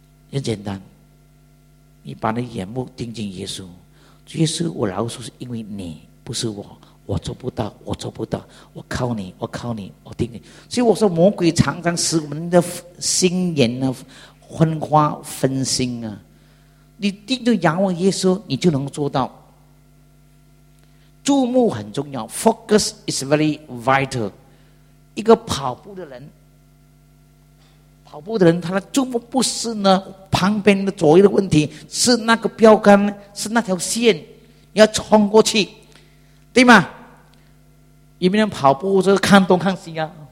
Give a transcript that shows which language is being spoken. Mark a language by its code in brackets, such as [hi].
[zh] 很简单，你把你眼目盯紧耶稣，耶稣，我饶恕是因为你，不是我，我做不到，我做不到，我靠你，我靠你，我盯你。所以我说，魔鬼常常使我们的心眼呢昏花分心啊！你盯着仰望耶稣，你就能做到。注目很重要 ， [en] focus is very vital。 [zh] 一个跑步的人。跑步的人，他的注目不是呢旁边的左右的问题，是那个标杆，是那条线，你要冲过去，对吗？有没有人跑步就是看东看西啊？